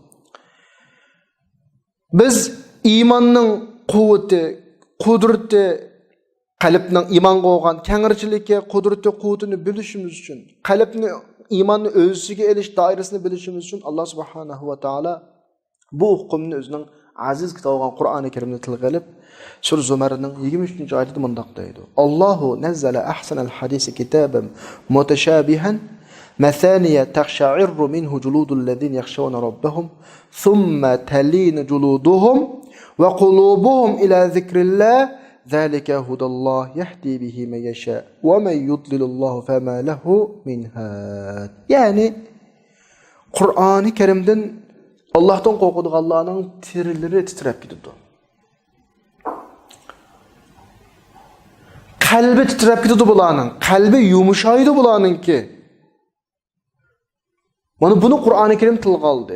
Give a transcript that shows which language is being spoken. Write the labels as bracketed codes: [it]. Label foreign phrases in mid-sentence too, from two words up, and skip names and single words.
[uz] Biz iymonning quvvati, qudrati, qalbning iymonga bo'lgan kengirchiligi, qudrati, quvvatini bilishimiz uchun, qalbni iymonni o'ziga elish doirasini bilishimiz uchun Alloh subhanahu va taolo bu hukmni o'zining aziz kitobi bo'lgan Qur'oni Karimda tilga olib, Sura Zumarning 23-oyatida mundaq deydi. [ar] الله نزل أحسن الحديث كتابا متشابها مثاني تقشعر منه جلود الذين يخشون ربهم ثم تلين جلودهم وقلوبهم إلى ذكر الله ذلك هدى الله يهدي به من يشاء ومن يضلل الله فما له من هاد. [uz] Yani Qur'oni Karimdan Allah'tan qo'rqadiganlarning tirilari titrab ketdi. Qalbi titrab ketdi bularning, qalbi yumshaydi bularningki. Mana buni Qur'oni Karim tilga oldi.